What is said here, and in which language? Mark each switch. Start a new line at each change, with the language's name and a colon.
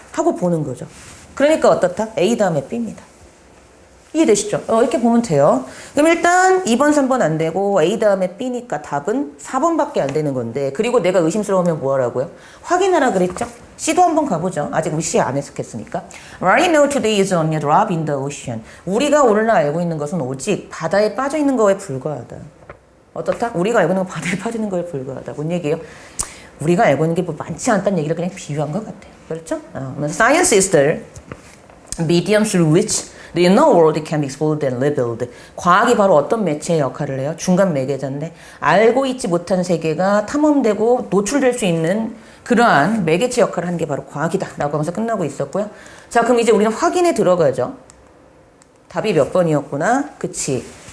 Korean: 하고 보는 거죠. 그러니까 어떻다? A 다음에 B입니다. 이해되시죠? 이렇게 보면 돼요. 그럼 일단 2번, 3번 안 되고 A 다음에 B니까 답은 4번밖에 안 되는 건데 그리고 내가 의심스러우면 뭐 하라고요? 확인하라 그랬죠? C도 한번 가보죠. 아직 우리 C 안 해석했으니까.
English: What I know today is only a drop in the ocean.
Korean: 우리가 오늘날 알고 있는 것은 오직 바다에 빠져 있는 거에 불과하다. 어떻다? 우리가 알고 있는 건 바다에 빠지는 거에 불과하다. 뭔 얘기예요? 우리가 알고 있는 게 뭐 많지 않다는 얘기를 그냥 비유한 것 같아요. 그렇죠?
English: Science is the medium through which the inner world can be explored and revealed.
Korean: 과학이 바로 어떤 매체의 역할을 해요? 중간 매개자인데 알고 있지 못한 세계가 탐험되고 노출될 수 있는 그러한 매개체 역할을 하는 게 바로 과학이다 라고 하면서 끝나고 있었고요. 자, 그럼 이제 우리는 확인에 들어가죠. 답이 몇 번이었구나? 그치.